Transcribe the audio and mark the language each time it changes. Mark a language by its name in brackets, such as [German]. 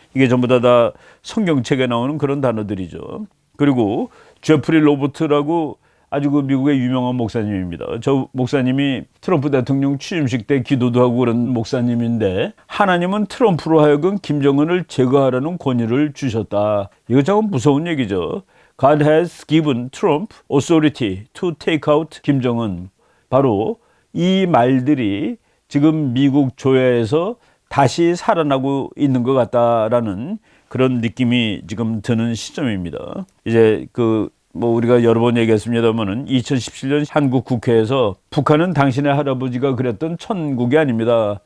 [Korean] 이게 전부 다 성경책에 나오는 그런 단어들이죠. 그리고 제프리 로버트라고 아주 그 미국의 유명한 목사님입니다. 저 목사님이 트럼프 대통령 취임식 때 기도도 하고 그런 목사님인데 하나님은 트럼프로 하여금 김정은을 제거하라는 권위를 주셨다. 이거 참 무서운 얘기죠. [English] God has given Trump authority to take out 김정은. [Korean] 바로 이 말들이 지금 미국 조야에서 다시 살아나고 있는 것 같다라는 그런 느낌이 지금 드는 시점입니다. 이제 뭐 우리가 여러 번 얘기했습니다만은 2017년 한국 국회에서 북한은 당신의 할아버지가 그랬던 천국이 아닙니다.